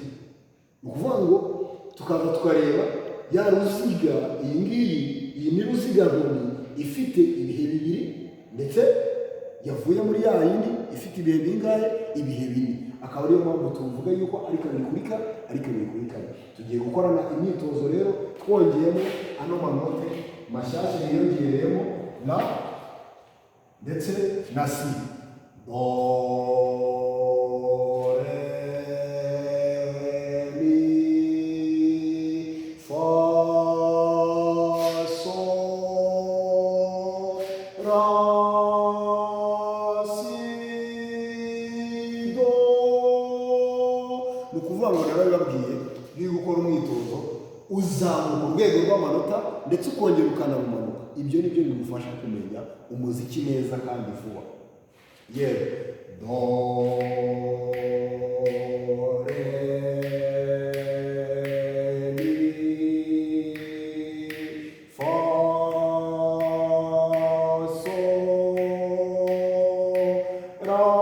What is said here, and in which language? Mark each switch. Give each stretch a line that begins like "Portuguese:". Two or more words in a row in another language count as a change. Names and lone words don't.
Kinyarwanda: Ni ukuvuga ngo tukaza tukareba ya ruziga, iyi ngiyi, iyi ni ruziga nkoni ifite ibihe bibiri, ndetse yavuye muri ya yindi ifite ibihe bingahe? Ibihe bine. Akaba ariyo mpamvu tuvuga yuko ari kabiri kuri kane. Tugiye gukorana imyitozo rero twongeyemo ano manote mashyashya yiyongereyemo na ndetse na si. Do, re, mi, fa, sol, ra, si, do. Ni ukuvuga ngo narabibabwiye niba gukora umwitozo uzamuka urwego rw'amanota ndetse ukongera ukanamumanuka. Ibyo nibyo bigufasha kumenya umuziki neza kandi vuba. Yewe do, re, mi, fa, sol, ra,